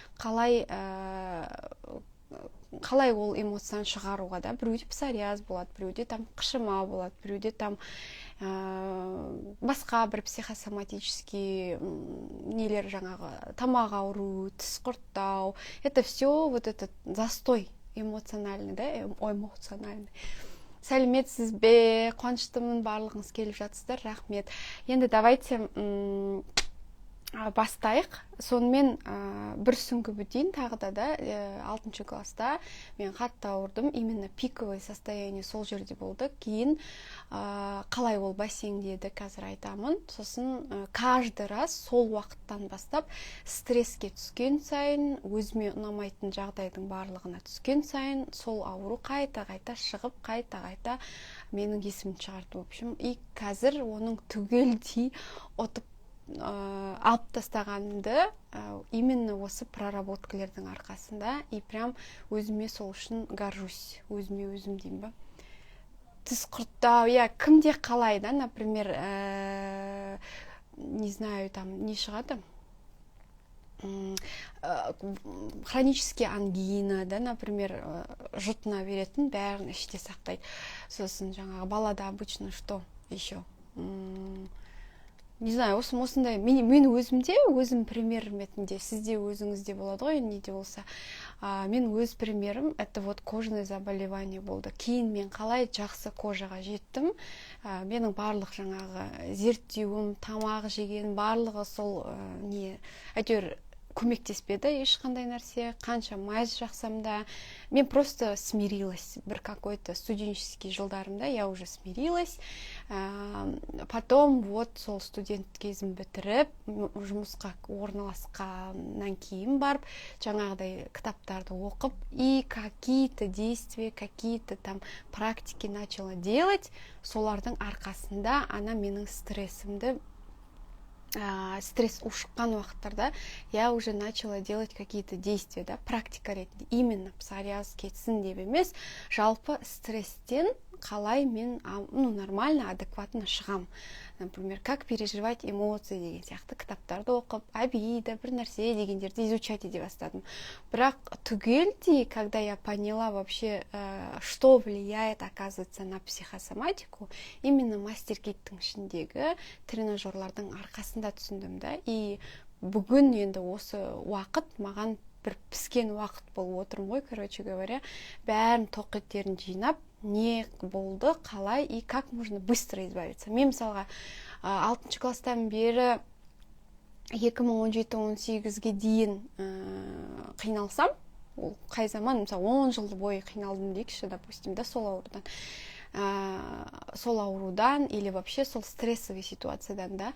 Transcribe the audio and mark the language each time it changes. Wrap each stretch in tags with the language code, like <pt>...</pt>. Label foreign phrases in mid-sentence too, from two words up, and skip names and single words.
<kk>Қалай ол эмоцияны шығаруға да, біреуде псориаз болады, біреуде там қышыма болады, біреуде там басқа бір психосоматический нелер, жаңағы тамақ ауру, тіс құрттау.</kk> <ru>Это все вот этот застой эмоциональный, да, эмоциональный.</ru> <kk>Сәлеметсіз бе, қуаныштымын, барлығыңыз келіп жатсыздар, рахмет. Енді давайте бастайық. Сонымен бір сүңгіп өтейін тағы да 6 класста мен қатты ауырдым.</kk> <ru>Именно пиковый состояние</ru> <kk>сол жерде болды. Кейін қалай ол бассейндеді, қазір айтамын. Сосын каждый раз сол уақыттан бастап стресске түскен сайын, өзіме ұнамайтын жағдайдың барлығына түскен сайын, сол ауру қайта шығып, қайта менің есімді шығарды.</kk> <ru>В общем,</ru> <kk>и қазір оның түгелдей алып тастағанымды именно осы проработкалердің арқасында,</kk> <ru>и прям</ru> <kk>өзіме сол үшін горжусь, өзім деймін ба. Тіс құрттау, кімде қалай да,</kk> <ru>например, не знаю, там не шығады, хронический ангина, да, например,</ru> <kk>жұтына беретін, бәрін іште сақтайды. Сосын жаңағы балада</kk> <ru>обычно что еще? Не знаю,</ru> <kk>осындай, мен өзім пример ретінде, сізде өзіңізде болады ғой, неде болса. Мен өз примерім,</kk> <ru>это вот кожное заболевание болды.</ru> <kk>Кейін мен қалай жақсы кожаға жеттім. Менің барлық жаңағы зерттеуім, тамақ жеген, барлығы сол әйтеуір көмектеспеді ешқандай нәрсе, қанша майыз жақсам да.</kk> <ru>Мен просто смирилась. Бір какой-то студенческий жылдарымда я уже смирилась. Потом вот</ru> <kk>сол студент кезім бітіріп, жұмысқа орналасқаннан кейін барып, жаңағыдай кітаптарды оқып,</kk> <ru>и какие-то действия, какие-то там практики начала делать.</ru> <kk>Солардың арқасында ана менің стрессімді, стресс ушыққан уақыттарда</kk> <ru>я уже начала делать какие-то действия, да,</ru> <kk>практика ретінде. Именно псориаз кетсін деп емес, жалпы стресстен қалай мен</kk> <ru>нормально, адекватно</ru> <kk>шығам.</kk> <ru>Например, как переживать эмоции</ru> <kk>деген сияқты кітаптарды оқып, абида бір нәрсе дегендерді изучать ете бастадым. Бірақ түгелдей,</kk> <ru>когда я поняла вообще, что влияет, оказывается, на психосоматику, именно</ru> <kk>мастер-киттің ішіндегі тренажерлардың арқасында түсіндім,</kk> <ru>да.</ru> <kk>И бүгін енді осы уақыт маған бір піскен уақыт болып отырмын ғой,</kk> <ru>короче говоря,</ru> <kk>бәрін тоқеттерін жинап, не болды, қалай</kk> <ru>и как можно быстро избавиться.</ru> <kk>Мен мысалға 6 класстан бері 2017-18-ге дейін қиналсам, ол қай заман, мысалы 10 жыл бойы қиналдым дейікші,</kk> <ru>допустим, да,</ru> <kk>сол аурудан</kk> <ru>или вообще</ru> <kk>сол стрессовый ситуациядан, да.</kk>